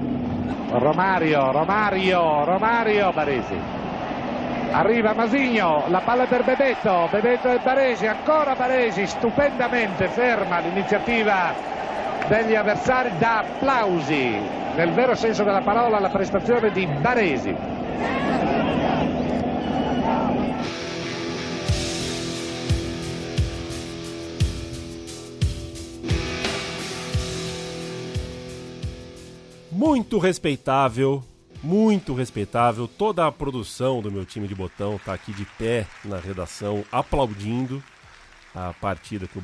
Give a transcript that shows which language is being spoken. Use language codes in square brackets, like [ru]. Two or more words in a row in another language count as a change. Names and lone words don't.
[it] Romario, Baresi. Arriva Masigno, la palla per Bebeto e Baresi, ancora Baresi, stupendamente ferma l'iniziativa degli avversari, dà applausi, nel vero senso della parola, alla prestazione di Baresi. [pt] Muito respeitável, toda a produção do meu time de botão está aqui de pé na redação, aplaudindo a partida que